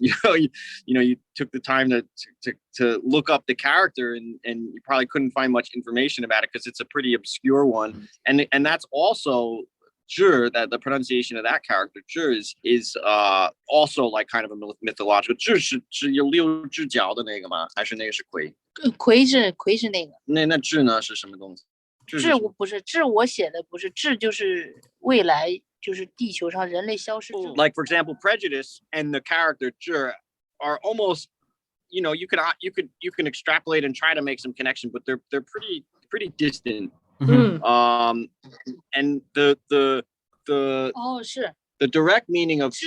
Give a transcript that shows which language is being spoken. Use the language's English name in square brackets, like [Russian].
[English] You know, you took the time to look up the character, and you probably couldn't find much information about it because it's a pretty obscure one. And that's also Zhi, that the pronunciation of that character Zhi is also like kind of a mythological. [Chinese] 是有六只脚的那个吗？还是那个是魁？魁是那个。那Zhi呢是什么东西？志我不是志，我写的不是志，就是未来，就是地球上人类消失。 [English] Like for example, Prejudice and the character Zhi are almost, you know, you can extrapolate and try to make some connection, but they're pretty distant. And the [Chinese] 是 [English] the direct meaning of